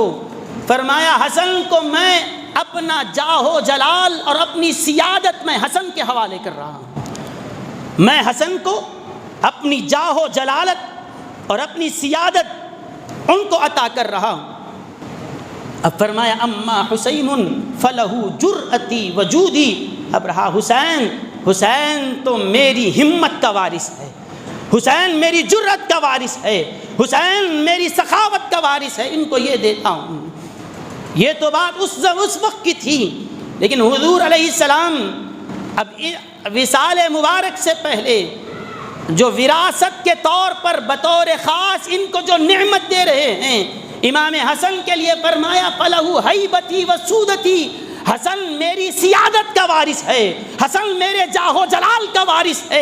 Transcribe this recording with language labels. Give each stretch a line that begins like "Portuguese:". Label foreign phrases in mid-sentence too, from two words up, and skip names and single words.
Urdu: فرمایا حسن کو میں اپنا جاہ جلال اور اپنی سیادت میں حسن کے حوالے کر رہا ہوں، میں حسن کو اپنی جاہ جلالت اور اپنی سیادت ان کو عطا کر رہا ہوں۔ اب فرمایا
Arabic: اما حسین فلہ جرأتی وجودی،
Urdu: اب رہا حسین، حسین تو میری ہمت کا وارث ہے، حسین میری جرأت کا وارث ہے، حسین میری سخاوت کا وارث ہے، ان کو یہ دیتا ہوں۔ یہ تو بات اس وقت کی تھی، لیکن حضور
Arabic: علیہ السلام
Urdu: اب وصال مبارک سے پہلے جو وراثت کے طور پر بطور خاص ان کو جو نعمت دے رہے ہیں، امام حسن کے لیے فرمایا
Arabic: فلہ ہیبتی و سودتی،
Urdu: حسن میری سیادت کا وارث ہے، حسن میرے جاہ و جلال کا وارث ہے۔